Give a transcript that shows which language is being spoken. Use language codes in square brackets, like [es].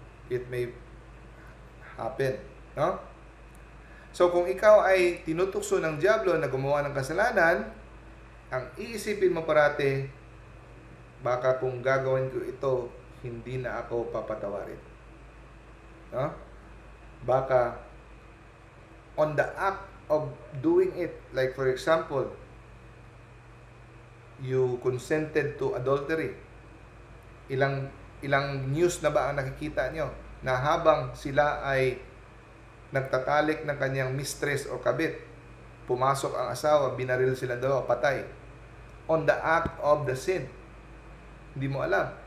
[en] It may happen, [tl] no? So kung ikaw ay tinutukso ng diablo na gumawa ng kasalanan, ang iisipin mo parati, baka kung gagawin ko ito, hindi na ako papatawarin. No? Baka [en] on the act of doing it, like for example, you consented to adultery. [tl] Ilang news na ba ang nakikita nyo na habang sila ay nagtatalik ng kanyang mistress o kabit, pumasok ang asawa, binaril sila dalawa, patay. [en] On the act of the sin. [tl] Hindi mo alam.